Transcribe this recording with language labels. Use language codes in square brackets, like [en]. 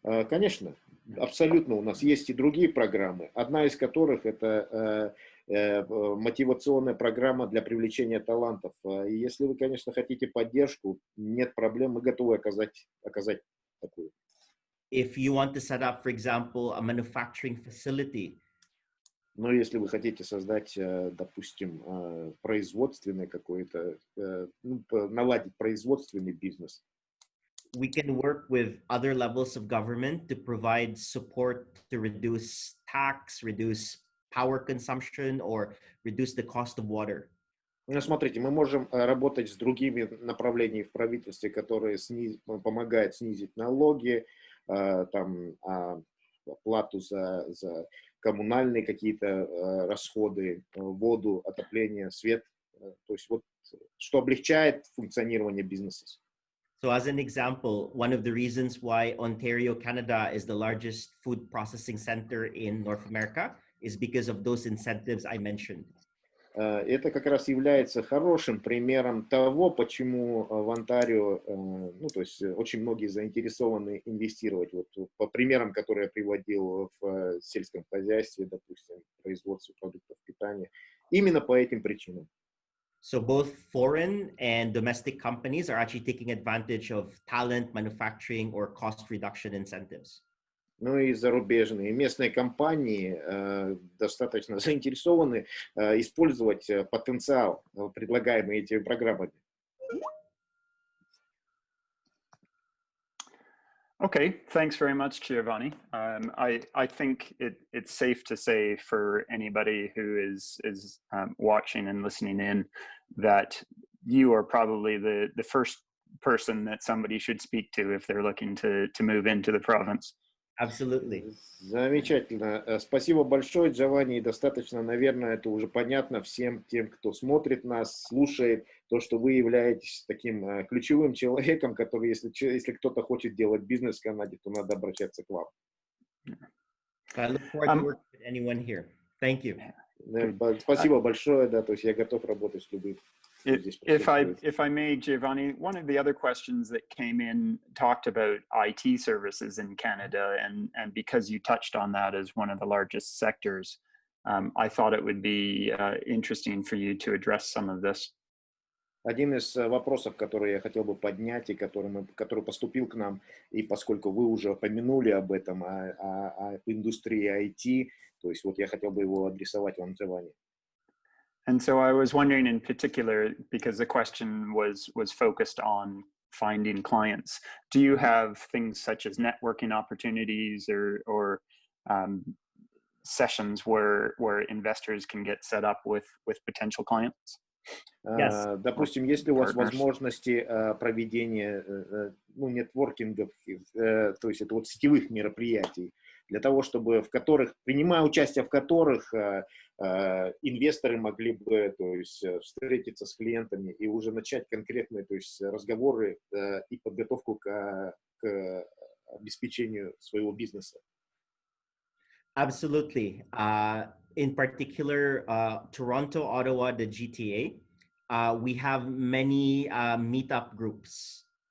[ru] Конечно, абсолютно. У нас есть и другие программы. Одна из которых это мотивационная программа для привлечения талантов. И если вы, конечно, хотите поддержку, нет проблем, мы готовы оказать такую. [en] If you want to set up, for example, a manufacturing facility, [ru] Но если вы хотите создать, допустим, производственный какой-то, наладить производственный бизнес, [en] we can work with other levels of government to provide support to reduce tax, reduce power consumption, or reduce the cost of water. [ru] ну, смотрите, мы можем работать с другими направлениями в правительстве, которые помогают снизить налоги, там, плату за коммунальные какие-то расходы, воду, отопление, свет. То есть вот что облегчает функционирование бизнеса. [en] So as an example, one of the reasons why Ontario, Canada is the largest food processing center in North America is because of those incentives I mentioned. [ru] Это как раз является хорошим примером того, почему в Онтарио, ну, то есть очень многие заинтересованы инвестировать. Вот по примерам, которые я приводил в сельском хозяйстве, допустим, производстве продуктов питания, именно по этим причинам. [en] So both foreign and domestic companies are actually taking advantage of talent, manufacturing, or cost reduction incentives. [ru] Ну и зарубежные, и местные компании достаточно заинтересованы использовать потенциал, предлагаемый этими программами. [en] Okay, thanks very much, Giovanni. I think it's safe to say for anybody who is watching and listening in that you are probably the first person that somebody should speak to if they're looking to move into the province. Absolutely. [ru] Замечательно. Спасибо большое, Giovanni. Достаточно, наверное, это уже понятно всем тем, кто смотрит нас, слушает, то, что вы являетесь таким ключевым человеком, который, если кто-то хочет делать бизнес в Канаде, то надо обращаться к вам. [en] I look forward to working with anyone here. Thank you. [ru] Спасибо большое, да, то есть я готов работать с любым. [en] If I may, Giovanni, one of the other questions that came in talked about IT services in Canada, and because you touched on that as one of the largest sectors, I thought it would be interesting for you to address some of this. [ru] Один из вопросов, который я хотел бы поднять и который поступил к нам, и поскольку вы уже упомянули об этом, о индустрии IT, то есть вот я хотел бы его адресовать вам, Giovanni. [en] And so I was wondering in particular, because the question was focused on finding clients, do you have things such as networking opportunities or sessions where investors can get set up with potential clients? Yes. [ru] Допустим, если у вас возможности проведения нетворкингов, то есть это вот сетевых мероприятий, для того, чтобы принимая участие в которых инвесторы могли бы, то есть, встретиться с клиентами и уже начать конкретные, то есть, разговоры и подготовку к обеспечению своего бизнеса. [en] Absolutely. In particular, Toronto, Ottawa, the GTA, we have many meetup groups.